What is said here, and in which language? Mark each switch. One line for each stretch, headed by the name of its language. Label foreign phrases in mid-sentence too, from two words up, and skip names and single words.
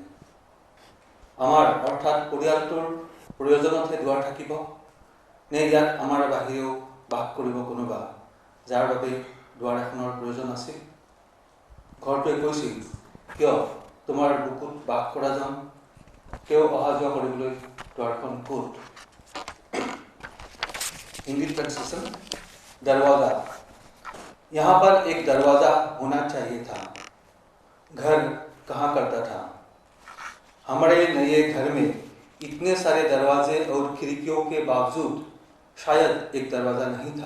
Assamese: আমাৰ অৰ্থাৎ পৰিয়ালটোৰ প্ৰয়োজনতহে দুৱাৰ থাকিব নে ইয়াত আমাৰ বাহিৰেও বাস কৰিব কোনোবা, যাৰ বাবে দুৱাৰ এখনৰ প্ৰয়োজন আছিল? ঘৰটোৱে কৈছিল, কিয় তোমাৰ বুকুত বাস কৰা জন কেউ অহা যোৱা কৰিবলৈ দুৱাৰখন ক'ত?
English: Hindi translation. दरवाज़ा।
Hindi: यहाँ पर एक दरवाज़ा होना चाहिए था। घर कहाँ करता था? हमारे नए घर में इतने सारे दरवाजे और खिड़कियों के बावजूद शायद एक दरवाज़ा नहीं था।